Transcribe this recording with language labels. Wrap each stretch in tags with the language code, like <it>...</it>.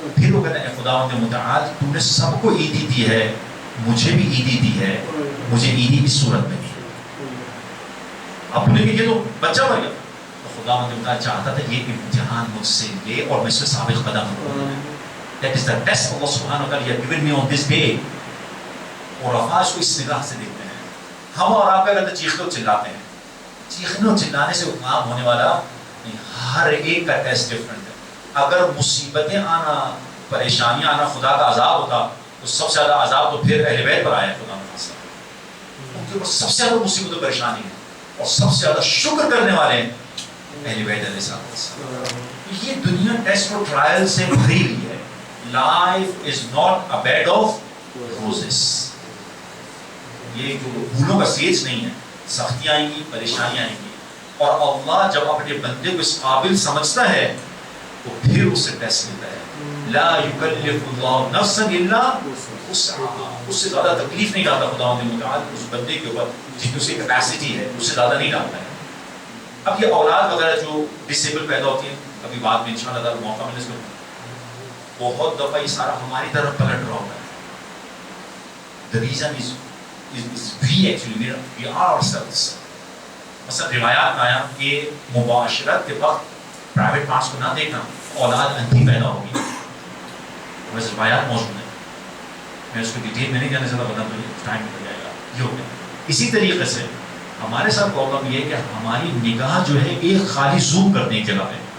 <ur>پھر وہ کہتے ہیں اے خداوند متعال تو نے سب کو عیدی دی ہے, مجھے بھی عیدی دی ہے, مجھے عیدی اس صورت میں دی. اب نے کہ یہ تو بچہ مر گیا, تو خداوند متعال چاہتا تھا یہ امتحان مجھ سے لے اور میں اس سے ثابت قدم ہوں.</ur> <en>That is the test Allah subhanahu wa ta'ala has given me on this day.</en> <ur>اور افاش کو اس نگاہ سے دیکھتے ہیں. ہم اور آپ اگر چیختے اور چلاتے ہیں, چیخنے اور چلانے سے کام ہونے والا نہیں. ہر ایک کا ٹیسٹ ڈفرنٹ ہے. اگر مصیبتیں آنا, پریشانیاں آنا خدا کا عذاب ہوتا تو سب سے زیادہ عذاب تو پھر اہل بیت پر آیا خدا نے. ان کے اوپر سب سے زیادہ مصیبت و پریشانی ہے اور سب سے زیادہ شکر کرنے والے ہیں اہل بیت علیہ السلام. یہ دنیا ٹیسٹ اور ٹرائل سے بھری ہوئی ہے.</ur> <en>Life is not a bed of roses.</en> <ur>یہ جو پھولوں کا سیج نہیں ہے. سختیاں آئیں گی, پریشانیاں آئیں گی, اور اللہ جب اپنے بندے کو اس قابل سمجھتا ہے تو پھر اس سے ٹیسٹ لیتا ہے.</ur> <ar>لا یکلف اللہ نفسا الا وسعہا.</ar> <ur>اس سے زیادہ تکلیف نہیں ڈالتا خداوند متعال اس بندے کے اوپر جتنی اس کی کیپیسٹی ہے, اس سے زیادہ نہیں ڈالتا ہے. اب یہ اولاد وغیرہ جو ڈسیبل پیدا ہوتی ہے, کبھی بعد میں انشاءاللہ تعالی موقع ملے اس میں, بہت دفعہ یہ سارا ہماری طرف پلٹ رہا ہوتا ہے.</ur> <en>The reason is we actually we are ourselves.</en> <ur>مثلا روایات میں آیا کہ مباشرت کے وقت پرائیویٹ پارٹس کو نہ دیکھنا, اولاد اندھی پیدا ہوگی. ویسے روایات موجود ہیں, میں اس کو ڈیٹیل میں نہیں جانے سے بتا دوں, ٹائم نکل جائے گا. یہ ہو گیا. اسی طریقے سے ہمارے ساتھ پرابلم یہ ہے کہ ہماری نگاہ جو ہے ایک خالی زوم کرنے کی جگہ پہ.</ur>